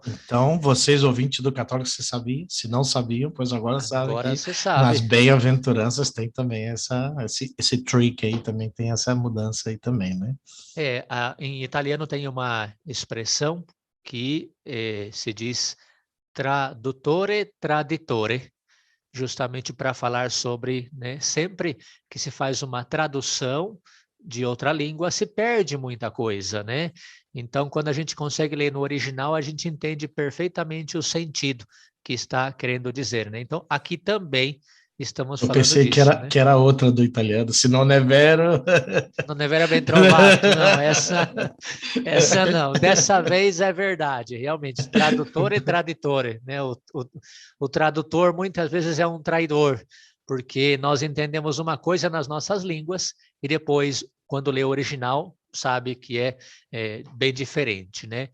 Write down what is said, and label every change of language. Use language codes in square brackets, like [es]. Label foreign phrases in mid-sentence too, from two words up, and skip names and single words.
[pt] vocês ouvintes do Católico, você sabia? Se não sabiam, pois agora sabem agora que você nas sabe. bem-aventuranças tem também esse trick aí, também tem essa mudança aí também, né? Em italiano tem uma expressão que se diz [it] traduttore traditore, [pt] justamente para falar sobre, né, sempre que se faz uma tradução de outra língua, se perde muita coisa, né? Então, quando a gente consegue ler no original, a gente entende perfeitamente o sentido que está querendo dizer, né? Então, aqui também estamos Eu falando pensei disso, né? que era outra do italiano, se não é vero. [it] Non è vero ben trovato, [pt] não, essa não. Dessa vez é verdade, realmente, tradutor e traditore, né? O tradutor muitas vezes é um traidor, porque nós entendemos uma coisa nas nossas línguas e depois, quando lê o original, sabe que é bem diferente, né?